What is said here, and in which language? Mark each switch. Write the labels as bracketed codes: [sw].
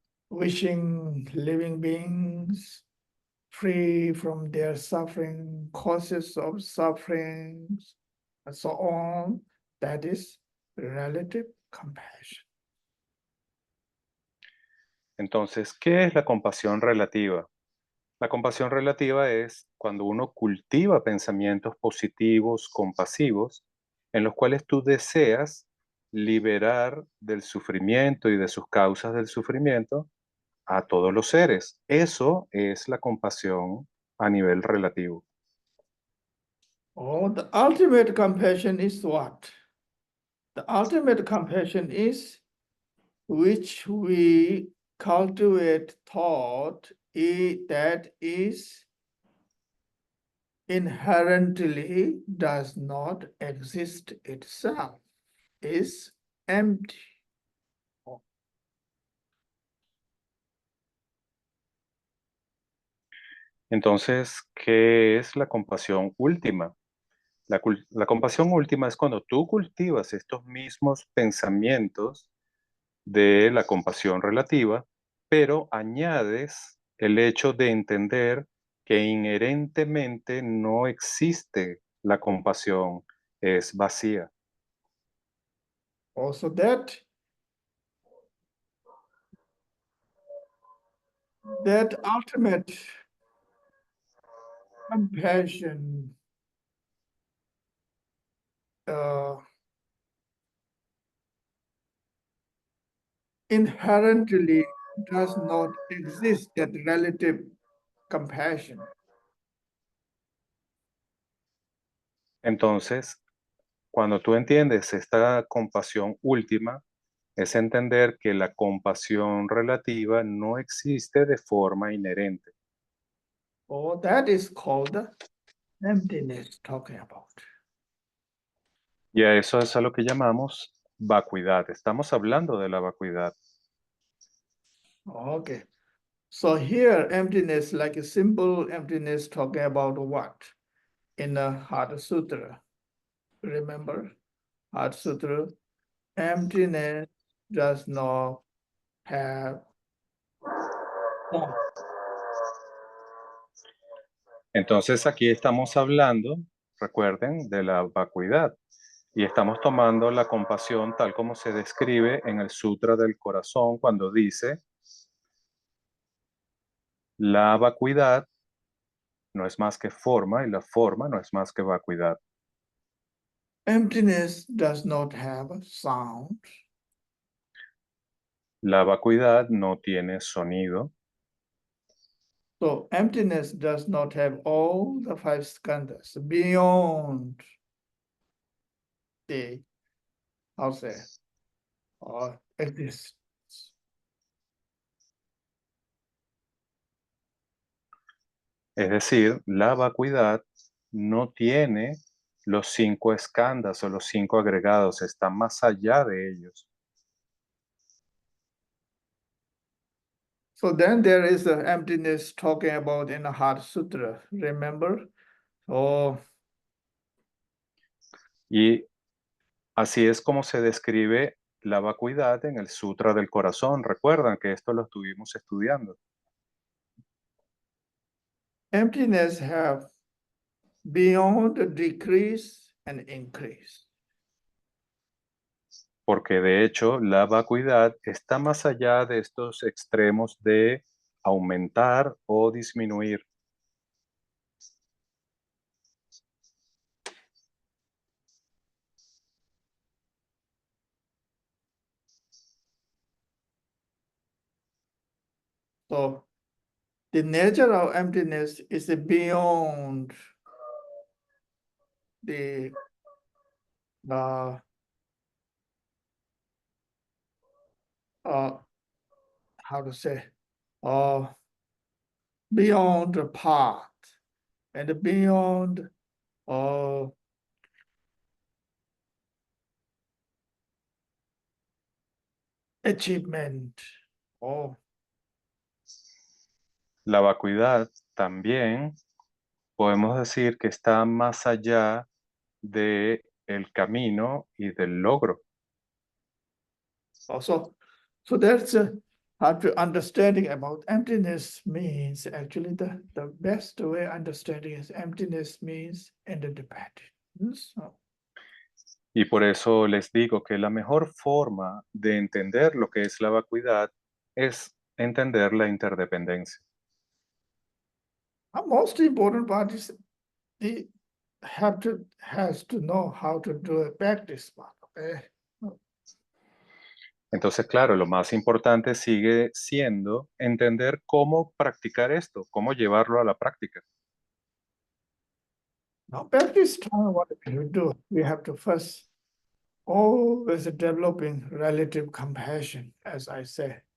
[en] Wishing living beings free from their suffering, causes of sufferings, and so on. That is relative compassion. [es] Entonces, ¿qué es la compasión relativa? La compasión relativa es cuando uno cultiva pensamientos positivos, compasivos, en los cuales tú deseas liberar del sufrimiento y de sus causas del sufrimiento a todos los seres. Eso es la compasión a nivel relativo. [en] Oh, the ultimate compassion is what? The ultimate compassion is which we cultivate thought that is inherently does not exist itself, is empty. [es] Entonces, ¿qué es la compasión última? La compasión última es cuando tú cultivas estos mismos pensamientos de la compasión relativa, pero añades el hecho de entender que inherentemente no existe la compasión, es vacía. [en] Also that ultimate compassion inherently does not exist, that relative compassion. [es] Entonces, cuando tú entiendes esta compasión última, es entender que la compasión relativa no existe de forma inherente. [en] Oh, that is called emptiness talking about. [es] Y a eso es a lo que llamamos vacuidad. Estamos hablando de la vacuidad. [en] Okay. So here emptiness, like a simple emptiness talking about what? In the Heart Sutra. Remember? Heart Sutra. Emptiness does not have form. [es] Entonces aquí estamos hablando, recuerden, de la vacuidad. Y estamos tomando la compasión tal como se describe en el Sutra del Corazón cuando dice, la vacuidad no es más que forma y la forma no es más que vacuidad. [en] Emptiness does not have sound. [es] La vacuidad no tiene sonido. [en] So emptiness does not have all the five skandhas beyond the, how say, existence. [es] Es decir, la vacuidad no tiene los 5 eskandas o los 5 agregados, está más allá de ellos. [en] So then there is the emptiness talking about in the Heart Sutra, remember? So [es] Y así es como se describe la vacuidad en el Sutra del Corazón. Recuerdan que esto lo estuvimos estudiando. [en] emptiness have beyond decrease and increase. [es] Porque de hecho la vacuidad está más allá de estos extremos de aumentar o disminuir. [en] So the nature of emptiness is beyond the how to say beyond the path and beyond achievement. [es] La vacuidad también podemos decir que está más allá de el camino y del logro. [en] Also, so that's how to understanding about emptiness means actually the best way understanding is emptiness means interdependence. [es] Y por eso les digo que la mejor forma de entender lo que es la vacuidad es entender la interdependencia. [en] The most important part is the has to know how to do a practice part. Okay. [es] Entonces, claro, lo más importante sigue siendo entender cómo practicar esto, cómo llevarlo a la práctica. [en] Now, practice time, what we do, we have to first always developing relative compassion, as I say.